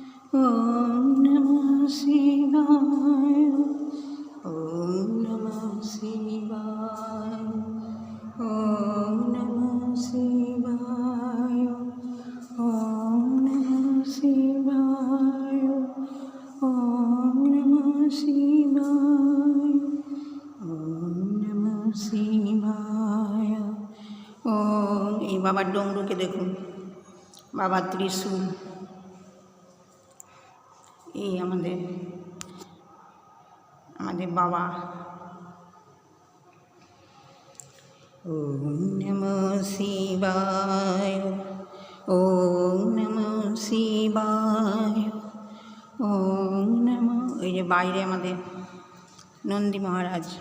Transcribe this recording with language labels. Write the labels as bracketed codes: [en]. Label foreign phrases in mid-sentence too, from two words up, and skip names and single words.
[sa] ওম নমঃ শিবায়, ওম নমঃ শিবায়, ওম নমঃ শিবায়, ওম নমঃ শিবায়, ওম নমঃ শিবায়, ওম নমঃ শিবায়। [bn] ওম। এই বাবার ডমরুকে দেখুন, বাবার ত্রিশূল। এই আমাদের বাবা। [sa] ওম নমঃ শিবায়, ওম নমঃ শিবায়, ওম নমঃ। [bn] এই যে বাইরে আমাদের নন্দী মহারাজ।